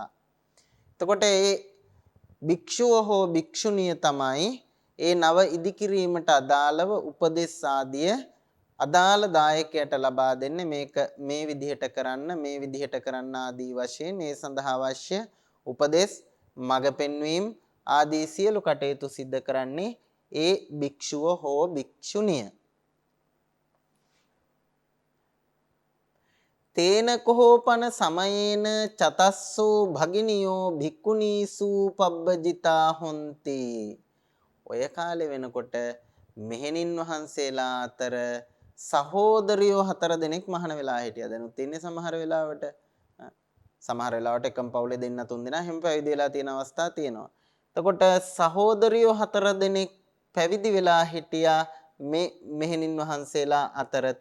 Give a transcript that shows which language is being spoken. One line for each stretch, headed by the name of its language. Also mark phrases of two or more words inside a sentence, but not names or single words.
Sinhala: එතකොට ඒ භික්ෂුව හෝ භික්ෂුණිය තමයි ඒ නව ඉදිකිරීමට අදාළව උපදෙස් ආදිය අදාළ දායකයට ලබා දෙන්නේ මේක මේ විදිහට කරන්න ආදී වශයෙන් ඒ සඳහා අවශ්‍ය උපදෙස් මඟ පෙන්වීම ආදී සියලු කටයුතු සිද්ධ කරන්නේ ඒ භික්ෂුව හෝ භික්ෂුණිය.
Pali: තේන කෝපන සමයේන චතස්සෝ භගිනියෝ භික්ඛුනීසු පබ්බජිතා හොන්ති.
Sinhala: ඔය කාලේ වෙනකොට මෙහෙණින් වහන්සේලා අතර සහෝදරියෝ 4 දෙනෙක් මහාන වෙලා හිටියා. දැනුත් ඉන්නේ සමහර වෙලාවට එකම පවුලේ දෙන්න 3 දෙනා හැම පැවිදි වෙලා තියෙන අවස්ථා තියෙනවා. එතකොට සහෝදරියෝ 4 දෙනෙක් පැවිදි වෙලා හිටියා මේ මෙහෙණින් වහන්සේලා අතරත.